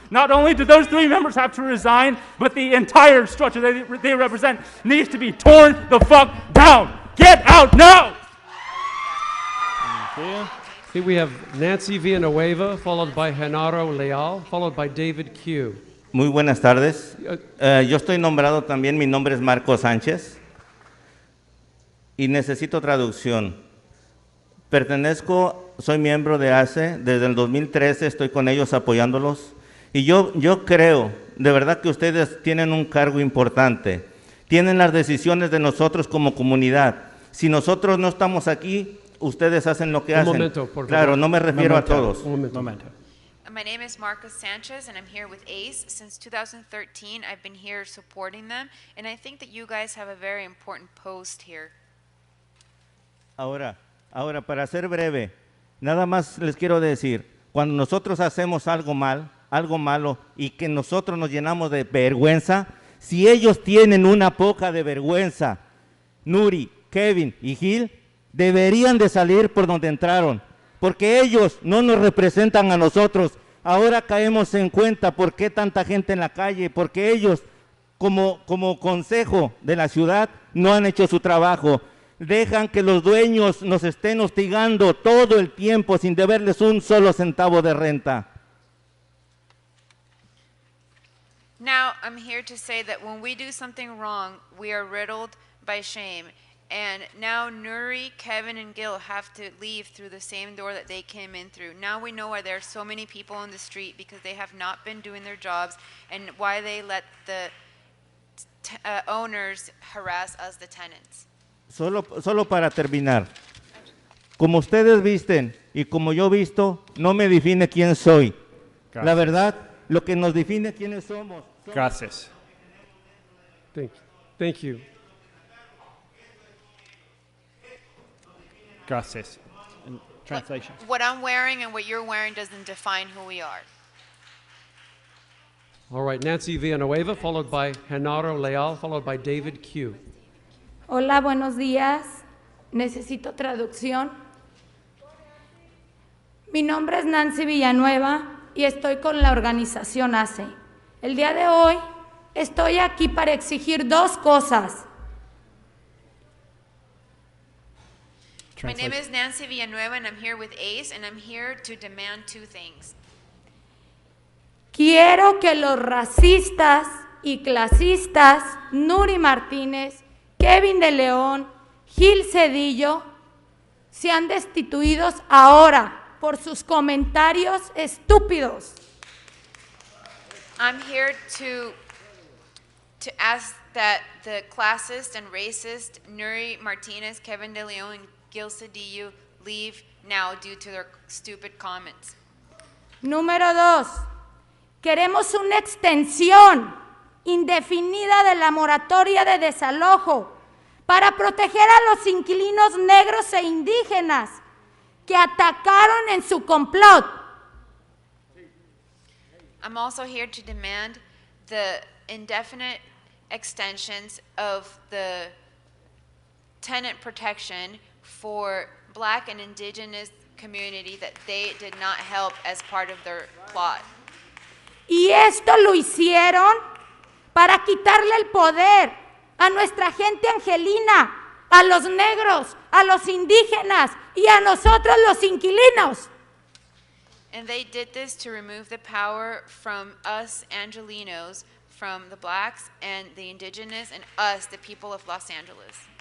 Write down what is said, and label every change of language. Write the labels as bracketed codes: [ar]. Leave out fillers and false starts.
[en] Not only did those 3 members have to resign, but the entire structure they represent needs to be torn the fuck down. Get out now! Okay, we have Nancy Villanueva, followed by Genaro Leal, followed by David Q. [es] Muy buenas tardes. Yo estoy nombrado también, mi nombre es Marco Sánchez y necesito traducción. Soy miembro de ACE, desde el 2013 estoy con ellos apoyándolos y yo creo, de verdad que ustedes tienen un cargo importante, tienen las decisiones de nosotros como comunidad. Si nosotros no estamos aquí, ustedes hacen lo que hacen. Momento, por favor. Claro, no me refiero a todos. Momento. [en] My name is Marcos Sanchez, and I'm here with ACE. Since 2013, I've been here supporting them, and I think that you guys have a very important post here. [es] Ahora, para ser breve, nada más les quiero decir, cuando nosotros hacemos algo malo, y que nosotros nos llenamos de vergüenza, si ellos tienen una poca de vergüenza, Nury, Kevin y Gil, deberían de salir por donde entraron, porque ellos no nos representan a nosotros. Ahora caemos en cuenta por qué tanta gente en la calle, porque ellos, como consejo de la ciudad, no han hecho su trabajo. Dejan que los dueños nos estén hostigando todo el tiempo sin deberles un solo centavo de renta. [en] Now, I'm here to say that when we do something wrong, we are riddled by shame. And now Nury, Kevin, and Gil have to leave through the same door that they came in through. Now we know why there are so many people on the street, because they have not been doing their jobs, and why they let the owners harass us, the tenants. [es] Solo para terminar. Como ustedes visten y como yo visto, no me define quién soy. Gracias. La verdad, lo que nos define quiénes somos. Gracias. [en] Thank you. [es] Gracias. [en] In translation. What I'm wearing and what you're wearing doesn't define who we are. All right, Nancy Villanueva, followed by Genaro Leal, followed by David Q. [es] Hola, buenos días. Necesito traducción. Mi nombre es Nancy Villanueva y estoy con la organización ACE. El día de hoy estoy aquí para exigir dos cosas. [en] My name is Nancy Villanueva, and I'm here with ACE, and I'm here to demand two things. [es] Quiero que los racistas y clasistas Nury Martínez, Kevin de León, Gil Cedillo sean destituidos ahora por sus comentarios estúpidos. [en] I'm here to ask that the classist and racist Nury Martinez, Kevin de León, and Gil Cedillo leave now due to their stupid comments. [es] Número 2. Queremos una extensión indefinida de la moratoria de desalojo para proteger a los inquilinos negros e indígenas que atacaron en su complot. [en] I'm also here to demand the indefinite extensions of the tenant protection for Black and Indigenous community that they did not help as part of their plot. [es] Y esto lo hicieron para quitarle el poder a nuestra gente angelina, a los negros, a los indígenas y a nosotros los inquilinos. [en] And they did this to remove the power from us Angelinos, from the Blacks and the Indigenous, and us, the people of Los Angeles.